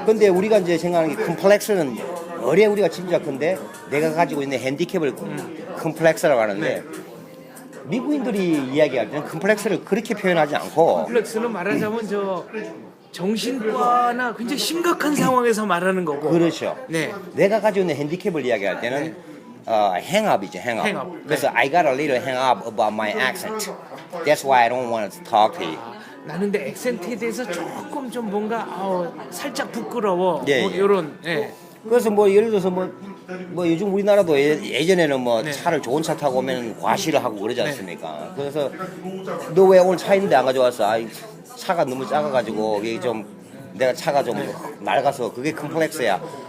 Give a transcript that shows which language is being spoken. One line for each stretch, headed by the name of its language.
Korean: 근데 우리가 이제 생각하는 게 컴플렉스는 어뢰 우리가 짐작컨대 내가 가지고 있는 핸디캡을 컴플렉스라고 하는데 네. 미국인들이 이야기할 때는 컴플렉스를 그렇게 표현하지 않고 컴플렉스는 말하자면 저 정신과나 굉장히 심각한 상황에서 말하는 거고. 그렇죠. 네. 내가 가지고 있는 핸디캡을 이야기할 때는 hang-up이죠, hang-up.
English: hang-up. 그래서 I got a little hang-up about my accent. That's why I don't want to talk to you.
Korean: 나는 데 액센트에 대해서 조금 좀 뭔가 살짝 부끄러워. 예, 뭐 예. 이런. 예. 그래서 뭐 예를 들어서 뭐 요즘 우리나라도 예전에는 뭐 네. 차를 좋은 차 타고 오면 과시를 하고 그러지 않습니까? 그래서 너 왜 오늘 차 있는데 안 가져왔어? 아이, 차가 너무 작아가지고 이게 좀 내가 차가 좀 낡아서 그게 컴플렉스야.